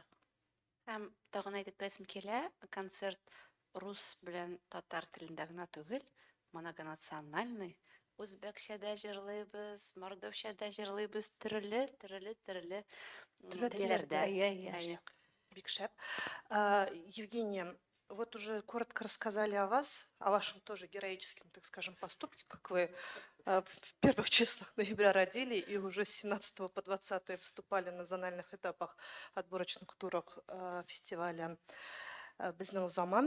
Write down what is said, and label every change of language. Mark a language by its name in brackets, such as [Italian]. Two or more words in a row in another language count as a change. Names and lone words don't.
[Tatar] Һәм тагын әйтеп кайсым килә, концерт рус белән татар телендә генә түгел, многонациональный. Үзбәкчә дә җырлыйбыз, мордовча дә җырлыйбыз, төрле Төрле телләрдә. Әйе. Бик шәп. [Russian] Евгения, вот уже коротко рассказали о вас, о вашем тоже героическом, так скажем, поступке, как вы в первых числах ноября родили и уже с 17 по 20 выступали на зональных этапах отборочных турах фестиваля «Безнал Заман».